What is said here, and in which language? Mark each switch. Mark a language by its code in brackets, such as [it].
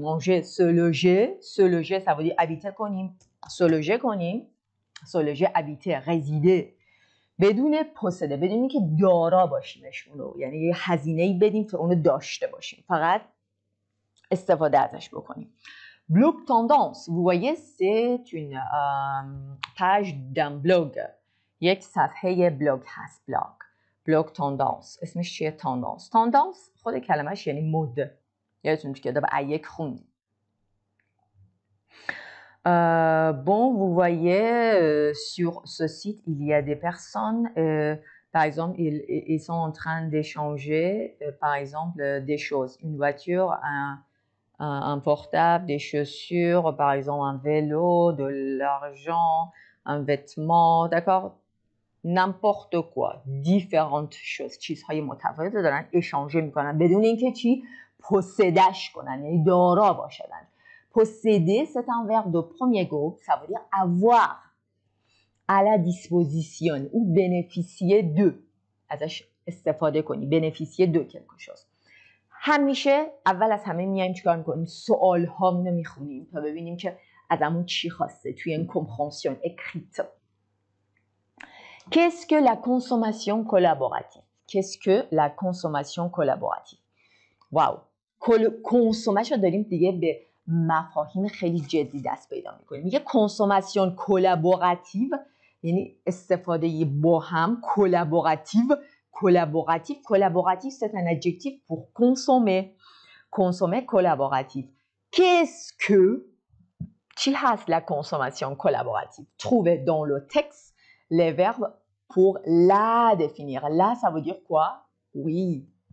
[fa] مانژه، سولوژه سوادی ابیته کنیم، سولوژه کنیم، سولوژه ابیته، رزیده، بدون پوسده، بدون اینکه دارا باشیمش اونو، یعنی یه هزینه‌ای بدیم تا اونو داشته باشیم، فقط استفاده ازش بکنیم. [fr] Blog tendance, vous voyez, c'est une page d'un blog. [fa] یک صفحه بلاگ هست. بلاگ تندانس. اسمش چیه؟ تندانس. تندانس خود کلمهش یعنی مد. یادتون تو کتاب ایک خوندیم. [fr] Bon, vous voyez, sur ce site, il y a des personnes, par exemple, ils sont en train d'échanger, par exemple, des choses. Une voiture, un portable, des chaussures, par exemple un vélo, de l'argent, un vêtement, d'accord? N'importe quoi, différentes choses. [fa] چیزهای متفاوت دارن échanger میکنن بدون اینکه چی؟ possédage کنن، یعنی دارا باشدن. [fr] Posséder, c'est un verbe de premier groupe, ça veut dire avoir à la disposition ou bénéficier de. [fa] ازش استفاده کنی، [fr] bénéficier de quelque chose. [fa] همیشه اول از همه میایم چیکار میکنیم؟ سوال هامونو میخونیم تا ببینیم که ازمون چی خواسته توی این [fr] compréhension écrite. Qu'est-ce que la consommation collaborative? Qu'est-ce que la consommation collaborative? [fa] واو، کنسومش رو داریم دیگه به مفاهیم خیلی جدی دست پیدا میکنیم. میگه کنسوماسیون کلابوراتیو یعنی استفاده با هم. [fr] Collaboratif, c'est un adjectif pour consommer collaboratif. Qu'est-ce que [fa] چی هست [fr] la consommation collaborative? Trouvez dans le texte les verbes pour la définir. La, ça veut dire quoi? Oui,